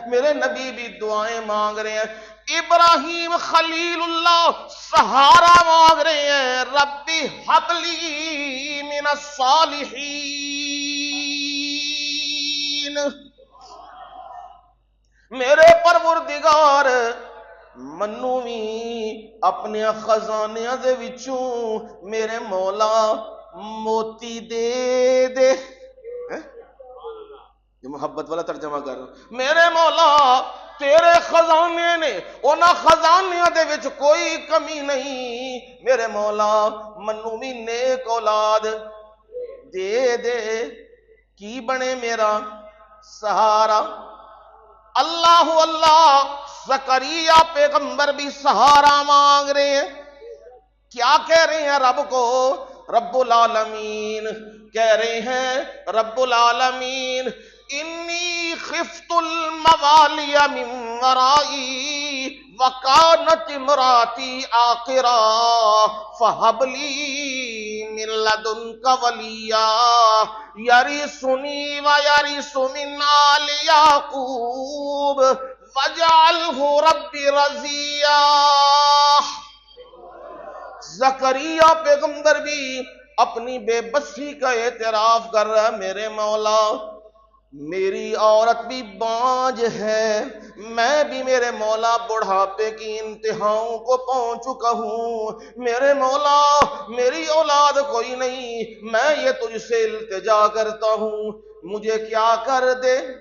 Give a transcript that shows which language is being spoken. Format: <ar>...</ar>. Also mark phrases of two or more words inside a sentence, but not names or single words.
<ur>میرے نبی بھی دعائیں مانگ رہے ہیں، ابراہیم خلیل اللہ سہارا مانگ رہے ہیں،</ur> <ar>ربی حب لی من الصالحین،</ar> <pa>میرے پروردگار منو بھی اپنے خزانیاں دے وچوں میرے مولا موتی دے دے۔</pa> <ur>یہ محبت والا ترجمہ کر رہا ہوں، میرے مولا تیرے خزانے نے،</ur> <pa>انہاں خزانیاں دے وچ کوئی کمی نہیں، میرے مولا منو بھی نیک اولاد دے دے، کی بنے میرا سہارا۔</pa> <ur>اللہ اللہ، زکریا پیغمبر بھی سہارا مانگ رہے ہیں، کیا کہہ رہے ہیں رب کو؟</ur> <ar>رب العالمین</ar> <ur>کہہ رہے ہیں،</ur> <ar>رب العالمین انی خفت الموالی من ورائی وکانت امراتی عاقرا فہب لی من لدنک ولیا یرثنی ویرث من آل یعقوب واجعلہ رب رضیا۔</ar> <ur>زکریا پیغمبر بھی اپنی بے بسی کا اعتراف کر رہا ہے، میرے مولا میری عورت بھی بانجھ ہے، میں بھی میرے مولا بڑھاپے کی انتہاؤں کو پہنچ چکا ہوں، میرے مولا میری اولاد کوئی نہیں، میں یہ تجھ سے التجا کرتا ہوں، مجھے کیا کر دے؟</ur>